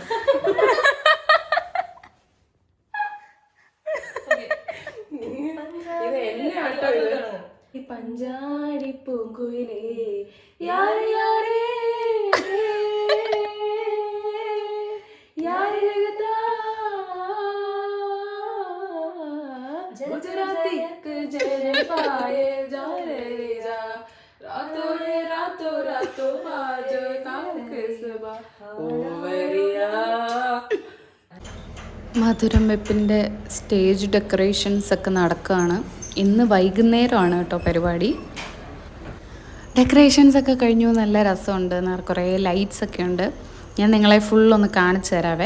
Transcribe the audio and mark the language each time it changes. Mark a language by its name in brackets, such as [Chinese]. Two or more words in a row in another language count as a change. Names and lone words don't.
[Malayalam] ഇത് എന്നെ ആട്ടോ ഇത്. ഈ പഞ്ചാടി പൂങ്കുയിലേ യാരേ യാരേ യാരേ ജഗതാ गुजराती जरे पाए जा रे जा रातों रातों आज काम के सबा ओवरिया. മധുരം വെപ്പിൻ്റെ സ്റ്റേജ് ഡെക്കറേഷൻസ് ഒക്കെ നടക്കുകയാണ്. ഇന്ന് വൈകുന്നേരമാണ് കേട്ടോ പരിപാടി. ഡെക്കറേഷൻസ് ഒക്കെ കഴിഞ്ഞു. നല്ല രസമുണ്ട്. കുറേ ലൈറ്റ്സ് ഒക്കെ ഉണ്ട്. ഞാൻ നിങ്ങളെ ഫുള്ളൊന്ന് കാണിച്ചു തരാവേ.